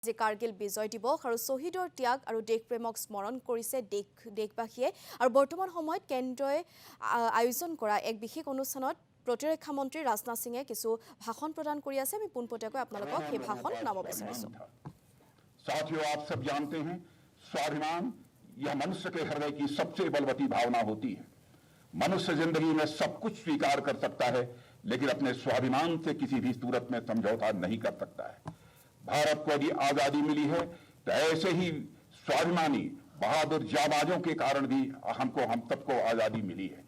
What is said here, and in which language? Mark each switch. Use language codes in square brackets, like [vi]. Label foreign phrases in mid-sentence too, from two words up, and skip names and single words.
[as] যে কাৰ্গিল বিজয় দিৱস আৰু শহীদৰ ত্যাগ আৰু দেশপ্ৰেমক স্মৰণ কৰিছে দেশবাসীয়ে আৰু বৰ্তমান সময়ত কেন্দ্ৰই আয়োজন কৰা এক বিশেষ অনুষ্ঠানত প্ৰতিৰক্ষা মন্ত্ৰী ৰাজনাথ সিঙে কিছু ভাষণ প্ৰদান কৰি আছে। আমি পোনপটীয়াকৈ আপোনালোকক সেই ভাষণ শুনাব বিচাৰিছো। [hi] साथियों, आप सब जानते हैं, स्वाभिमान यह मनुष्य के हृदय की सबसे बलवती भावना होती है। मनुष्य जिंदगी में सब कुछ स्वीकार कर सकता है, लेकिन अपने स्वाभिमान से किसी भी सूरत में समझौता नहीं कर सकता है। भारत को यदि आजादी मिली है तो ऐसे ही स्वाभिमानी बहादुर जाबाजों के कारण भी हम सबको आजादी मिली है।